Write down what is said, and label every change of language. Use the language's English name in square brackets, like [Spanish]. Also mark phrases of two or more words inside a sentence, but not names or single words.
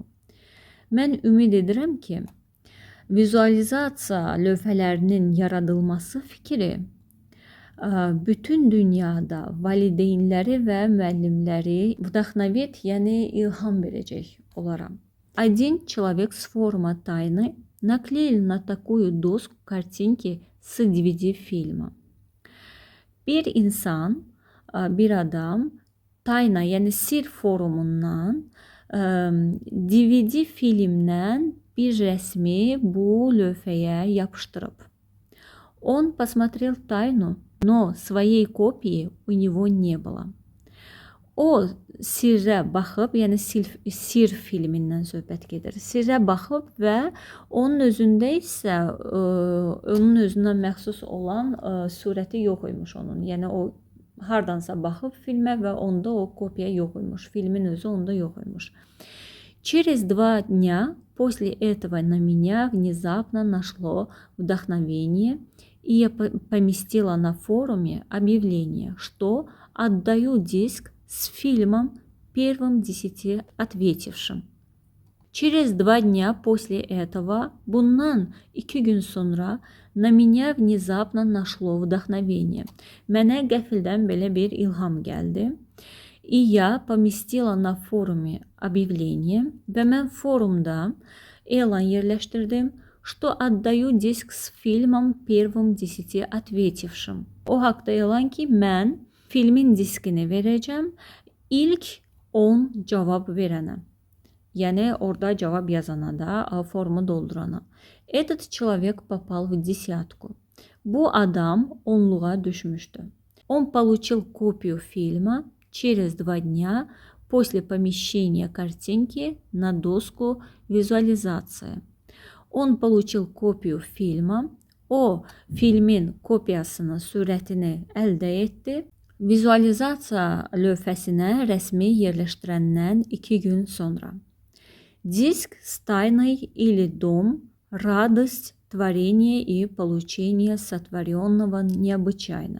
[Azerbaijani] Mən ümid edirəm ki, vizualizasiya lövhələrinin yaradılması fikri bütün dünyada valideynləri və müəllimləri вдохновит, yəni ilham verəcək onlara. [Russian] Один человек с форума Тайны наклеил на такую доску картинки с DVD-фильма. [Azerbaijani] Bir insan, bir adam Tayna, yəni Sir forumundan DVD filmdən bir rəsmi bu lövhəyə yapışdırıb. [Russian] Он посмотрел Тайну, но своей копии у него не было. [Azerbaijani] O sirrə baxıb, yəni Sir filmindən söhbət gedir. Sirrə baxıb və onun özündə isə onun özünə məxsus olan surəti yox imiş onun. Yəni o hardansa baxıb filmə və onda o kopya yox imiş. Filmin özü onda yox imiş. [Russian] Через 2 дня после этого на меня внезапно нашло вдохновение, и я поместила на форуме объявление, что отдаю диск с фильмом первым 10 ответившим. Через 2 дня после этого, [Azerbaijani] bundan 2 gün sonra, [Russian] на меня внезапно нашло вдохновение. [Azerbaijani] Mənə qəfildən belə bir ilham gəldi. [Russian] И я поместила на форуме объявление, [Azerbaijani] və mən forumda elan yerləşdirdim, [Russian] что отдаю диск с фильмом первым 10 ответившим. [Azerbaijani] O haqda elan ki, mən filmin diskini verəcəm ilk 10 cavab verənə. Yəni orada cavab yazana da, formu doldurana. [Russian] Этот человек попал в десятку. [Azerbaijani] Bu adam onluğa düşmüşdü. [Russian] Он получил копию фильма через 2 дня после помещения картинки на доску визуализации. Он получил копию фильма. [Azerbaijani] O filmin kopyasını, surətini əldə etdi. Vizualizasiya lövhəsinə rəsmi yerləşdirəndən 2 gün sonra. [Russian] Диск с тайной или дом, радость, творение и получение сотворенного необычайно.